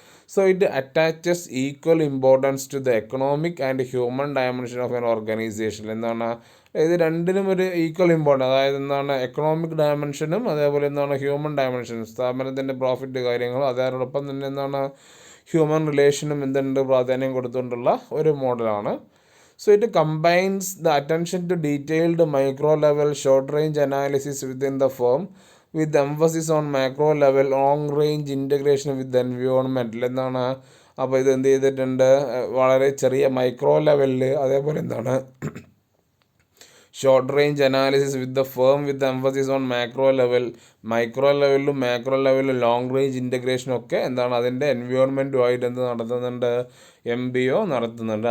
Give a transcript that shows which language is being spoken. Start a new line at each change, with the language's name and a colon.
English: So it attaches equal importance to the economic and human dimension of an organisation.
Malayalam: ഇത് രണ്ടിനും ഒരു equal importance, അതായത് economic ഡയമെൻഷനും അതേപോലെ human ഡയമെൻഷനും സ്ഥാപനത്തിൻ്റെ പ്രോഫിറ്റ് കാര്യങ്ങളും അതോടൊപ്പം തന്നെ ഹ്യൂമൻ റിലേഷനും പ്രാധാന്യം കൊടുത്തുകൊണ്ടുള്ള ഒരു മോഡലാണ്.
English: So it combines the attention to detailed micro-level short-range analysis within the firm with emphasis on macro-level long-range integration with the environment.
Malayalam: അപ്പോൾ ഇത് എന്ത് ചെയ്തിട്ടുണ്ട് വളരെ ചെറിയ മൈക്രോ ലെവലിൽ അതേപോലെ
English: short range analysis with the firm with emphasis on
Malayalam: micro ലെവലിലും macro ലെവലിലും long range ഇൻ്റഗ്രേഷനും ഒക്കെ അതിൻ്റെ എൻവയോൺമെൻറ്റുമായിട്ട് നടത്തുന്നുണ്ട് MBO നടത്തുന്നുണ്ട്.